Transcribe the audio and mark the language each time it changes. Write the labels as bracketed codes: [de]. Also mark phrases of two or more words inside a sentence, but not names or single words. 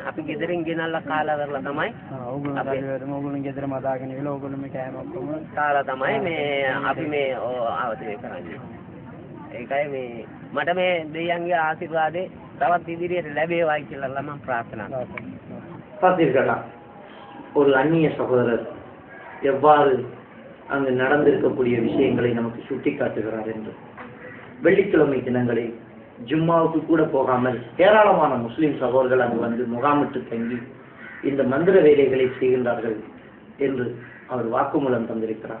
[si] අපි ගෙදරින් ගෙනල්ලා කාලා කරලා තමයි. ඕගොල්ලෝ ගෙදර මදාගෙන ඉවල ඕගොල්ලෝ මේ කෑම ඔක්කොම කාලා තමයි මේ අපි මේ ආවතේ කරන්නේ. ඒකයි මේ මට මේ දෙයයන්ගේ ආශිර්වාදේ තවත් ඉදිරියට ලැබේවායි කියලා මම ප්‍රාර්ථනා කරනවා. [ta] பார்த்தீர்களா ஒரு அந்நிய சகோதரர் எவ்வாறு அங்கு நடந்திருக்கக்கூடிய விஷயங்களை நமக்கு சுட்டி காட்டுகிறார் என்று. வெள்ளிக்கிழமை தினங்களில் ஜும்மாவுக்கு கூட போகாமல் ஏராளமான முஸ்லிம் சகோதரர்கள் அங்கு வந்து முகாமிட்டு தங்கி இந்த மந்திர வேலைகளை செய்கின்றார்கள் என்று அவர் வாக்குமூலம் தந்திருக்கிறார்.